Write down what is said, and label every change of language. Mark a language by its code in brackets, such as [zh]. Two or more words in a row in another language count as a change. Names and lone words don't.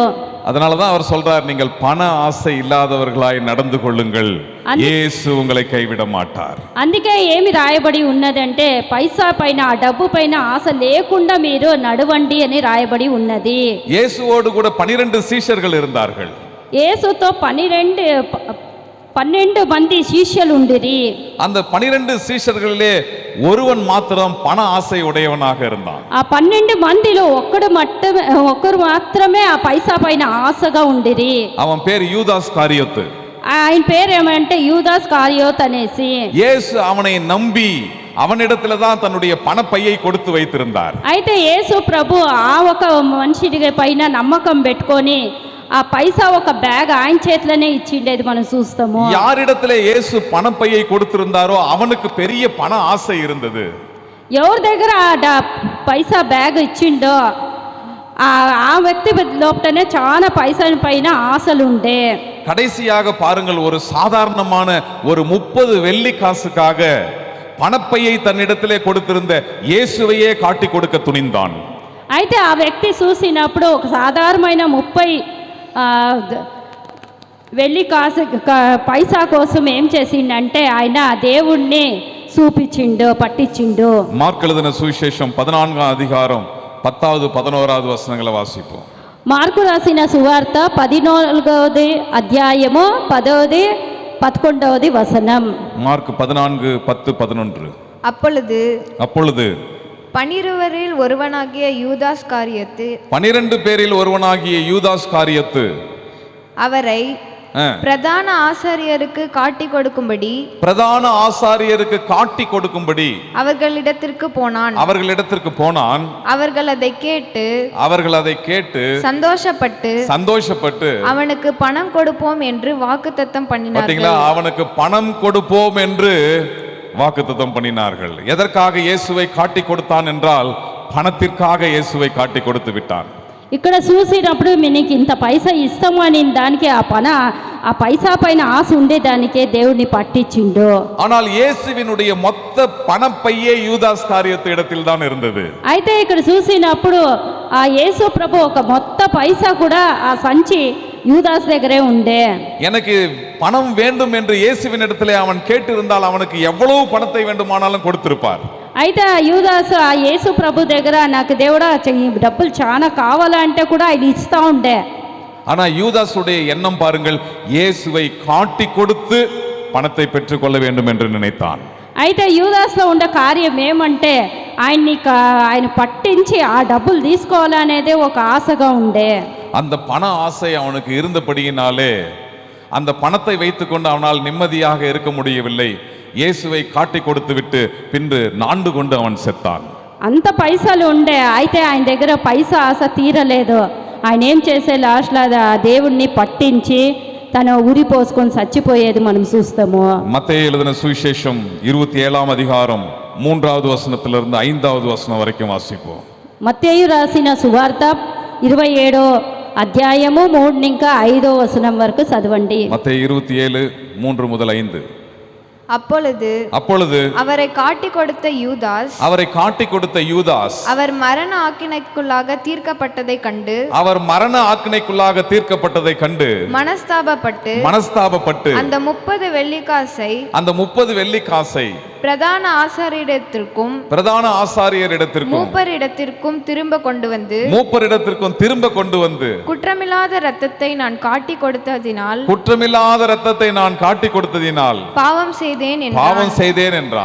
[ta] அதனாலதான் அவர் சொல்றார், நீங்கள் பண ஆசை இல்லாதவர்களாய் நடந்து கொள்ளுங்கள், இயேசு உங்களை கைவிட மாட்டார். [te] అందుకే ఏమి రాయబడి ఉన్నదంటే పైసా పైన ఆ డబ్బు పైన ఆశ లేకుండా మీరు నడవండి అని రాయబడి ఉన్నది. [ta] இயேசுவோடு கூட 12 சீஷர்கள் இருந்தார்கள். [te] యేసుతో 12 మంది శిష్యులు ఉండిరి. [ta] அந்த 12 சீஷர்களிலே ஒருவன் மாத்திரம் பண ஆசை உடையவனாக இருந்தான். [te] ఆ 12 మందిలో ఒక్కరు మాత్రమే ఆ పైసా పైన ఆశగా ఉండిరి. [ta] அவன் பேர் யூதாஸ் காரியோத்து. [te] ఆయన పేరు ఏమంటే యూదాస్ కారియోత్ అనేసి. [ta] இயேசு அவனை நம்பி அவனிடத்துல தான் தன்னுடைய பணப்பையை கொடுத்து வைத்திருந்தார். [te] అయితే యేసు ప్రభు ఆ ఒక మనిషి పైన నమ్మకం పెట్టుకొని ఆ పైసా ఒక బ్యాగ్ ఆయన చేతిలోనే ఇచ్చిండేది మనం చూస్తాము. [ta] யாரிடத்துல இயேசு பணப்பையை கொடுத்திருந்தாரோ அவனுக்கு பெரிய பண ஆசை இருந்தது. [te] ఎవరి దగ్గర ఆ పైసా బ్యాగ్ ఇచ్చిండో ఆ వ్యక్తి లోపలనే చాలా పైసా పైన ఆశలు ఉండే. [ta] கடைசியாக பாருங்கள், ஒரு சாதாரணமான ஒரு 30 வெள்ளி காசுக்காக பணப்பையை தன்னிடத்திலே கொடுத்திருந்த இயேசுவையே காட்டி கொடுக்க துணிந்தான். [te] అయితే ఆ వ్యక్తి చూసినప్పుడు ఒక సాధారణమైన 30 వెள்ளి కాసు పైసా కోసం ఏం చేసిండంటే ఆయన దేవుణ్ణి చూపించిండు, పట్టించిండు. [ta] మార్కు எழுதின சுவிசேஷம் 14ஆம் அதிகாரம் 10வது 11வது வசனங்களை வாசிப்போம். [te] మార్కు రాసిన సువార్త 14వ అధ్యాయము 10வது 11வது వచనం. మార్కు 14, 10, 11. [ta] அப்பொழுது 12 ஒருவனாகிய யூதாஸ் காரியத்து 12 பேரில் ஒருவனாகிய யூதாஸ் காரியத்து அவரை பிரதான ஆசாரியருக்கு காட்டி கொடுக்கும்படி அவர்களிடத்திற்கு போனான். அவர்கள் அதை கேட்டு சந்தோஷப்பட்டு அவனுக்கு பணம் கொடுப்போம் என்று வாக்குத்தத்தம் பண்ணினார்கள். அவனுக்கு பணம் கொடுப்போம் என்று வாக்குத்தத்தம் பண்ணினார்கள். எதற்காக இயேசுவை காட்டி கொடுத்தான் என்றால் பணத்திற்காக இயேசுவை காட்டி கொடுத்து விட்டான். [te] ఇక్కడ చూసినప్పుడు నీకు ఇంత పైసా ఇస్తాము అని దానికి ఆ పైసా పైన ఆశ ఉండేదానికే దేవుడిని పట్టించిండు. [ta] ஆனால் இயேசுவினுடைய மொத்த பணப்பையே யூதாஸ் காரியத்து இடத்தில் தான் இருந்தது. [te] అయితే ఇక్కడ చూసినప్పుడు ఆ యేసు ప్రభు ఒక మొత్త పైసా కూడా ఆ సంచి யூதாஸ் దగ్గరే ఉండే. [ta] எனக்கு பணம் வேண்டும் என்று இயேசுவின் இடத்திலே அவன் கேட்டிருந்தால் அவனுக்கு எவ்வளவு பணத்தை வேண்டுமானாலும் கொடுத்திருப்பார். [te] అయితే ఆ యూదాసు ఆ యేసు ప్రభు దగ్గర నాకు దేవుడా డబ్బులు చాలా కావాలంటే కూడా ఆయన ఇస్తా ఉండే. [ta] ஆனா யூதாசுடைய எண்ணம் பாருங்கள், இயேசுவை காட்டி கொடுத்து பணத்தை பெற்றுக்கொள்ள வேண்டும் என்று நினைத்தான். [te] అయితే యూదాస్లో ఉండే కార్యం ఏమంటే ఆయన పట్టించి ఆ డబ్బులు తీసుకోవాలనేదే ఒక ఆశగా ఉండే. [ta] அந்த பண ஆசை அவனுக்கு இருந்தபடியினாலே அந்த பணத்தை வைத்துக்கொண்டு அவனால் நிம்மதியாக இருக்க முடியவில்லை. இயேசுவை காட்டி கொடுத்து விட்டு பின்பு நாண்டு கொண்டு அவன் செத்தான். [te] అంత పైసలు ఉండే, అయితే ఆయన దగ్గర పైసా ఆశ తీరలేదు. ఆయన ఏం చేసే లాస్ట్లో దేవుణ్ణి పట్టించి తన ఉరి పోసుకొని చచ్చిపోయేది మనం చూస్తాము. [ta] மத்தேயு எழுதின சுவிசேஷம் 27ஆம் அதிகாரம் 3வது வசனத்திலிருந்து 5வது வசனம் வரைக்கும் வாசிப்போம். [te] మత్తేయు రాసిన సువార్త 27వ అధ్యాయము 3 ఇంకా 5వ వచనం వరకు చదవండి. [ta] மத்தேயு 27 3 முதல் 5. அப்பொழுது அவரை காட்டி கொடுத்த யூதாஸ் அவர் மரண ஆக்கினைக்குள்ளாக தீர்க்கப்பட்டதை கண்டு மனஸ்தாபப்பட்டு அந்த 30 வெள்ளிக்காசை பிரதான ஆசாரியரிடத்திற்கும் மூப்பரிடத்திற்கும் திரும்ப கொண்டு வந்து குற்றமில்லாத இரத்தத்தை நான் காட்டி கொடுத்ததினால் பாவம் செய்தேன் என்றான்.